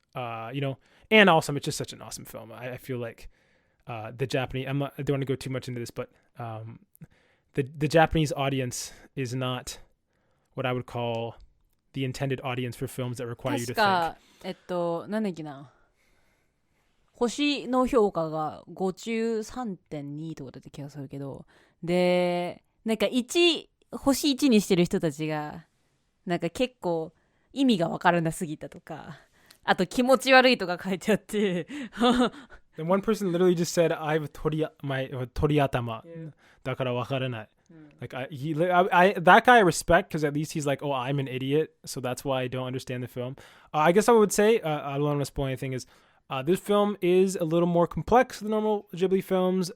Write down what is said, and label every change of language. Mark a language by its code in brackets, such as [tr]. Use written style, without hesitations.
[en] And also it's just such an awesome film. I feel like the Japanese. I don't want to go too much into this, but the Japanese audience is not what I would call the intended audience for films that require you to think. [ja] なんだっけな。星の評価が5中 3.2 とかだった気がするけど、で、なんか星1にしてる人たちが、なんか結構意味がわからなすぎたとか、あと気持ち悪いとか書いてあって。 [en] The one person literally just said, I have toriatama. [ja] だからわからない。 [en] Like that guy I respect, because at least he's like, oh, I'm an idiot, so that's why I don't understand the film. I guess I would say, I don't want to spoil anything, is this film is a little more complex than normal Ghibli films.